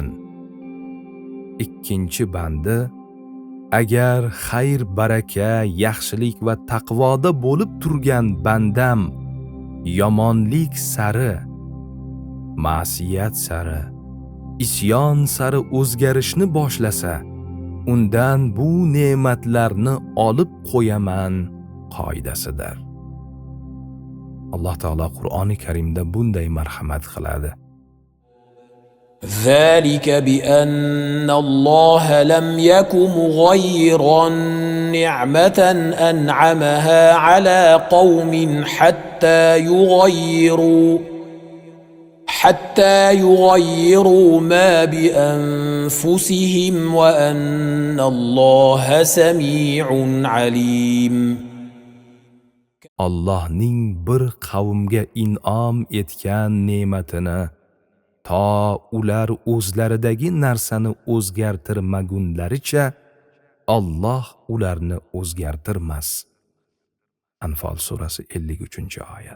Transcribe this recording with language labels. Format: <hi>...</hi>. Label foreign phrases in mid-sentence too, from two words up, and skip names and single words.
<uz>Ikkinchi bandi: agar xayr, baraka, yaxshilik va taqvoda bo'lib turgan bandam yomonlik sari, ma'siyat sari, isyon sari o'zgarishni boshlasa, undan bu ne'matlarni olib qo'yaman qoidasidir. Alloh taolo Qur'oni Karimda bunday marhamat qiladi.</uz> <ar>ذلك بأن الله لم يك مغيرا نعمة أنعمها على قوم حتى يغيروا ما بأنفسهم وأن الله سميع عليم.</ar> <uz>Allohning bir qavmga in'om etgan ne'matini to ular o'zlaridagi narsani o'zgartirmagunlaricha Alloh ularni o'zgartirmas. Anfal surasi 53-oyat.</uz>